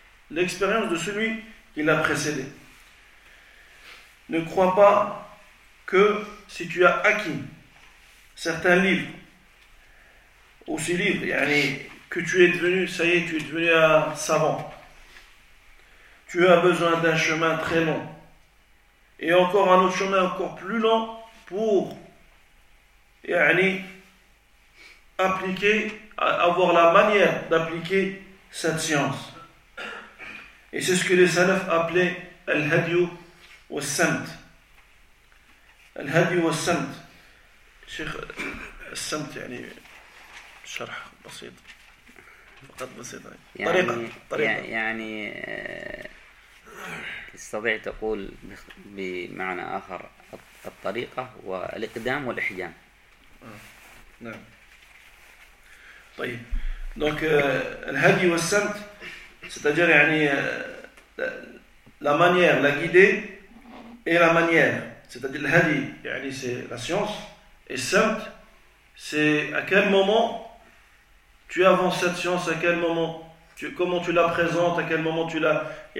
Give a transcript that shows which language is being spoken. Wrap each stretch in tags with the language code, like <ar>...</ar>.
<fr>L'expérience de celui qui l'a précédé. Ne crois pas que si tu as acquis certains livres ou ces livres yani, que tu es devenu, ça y est, tu es devenu un savant, tu as besoin d'un chemin très long et encore un autre chemin encore plus long pour yani, appliquer, avoir la manière d'appliquer cette science. Et c'est ce que les salafs appelaient al-hadyu wa samt.</fr> <ar>الهدي والسمت شيخ السمت يعني شرح بسيط فقط بسيط يعني طريقة يعني تستطيع تقول بمعنى آخر الطريقة والإقدام والإحجام. نعم طيب دونك الهدي والسمت ستجر يعني</ar> <fr>la manière la guider et la manière. C'est-à-dire le hadi, c'est la science, et samt, c'est à quel moment tu avances cette science, à quel moment, comment tu la présentes, à quel moment tu la...</fr>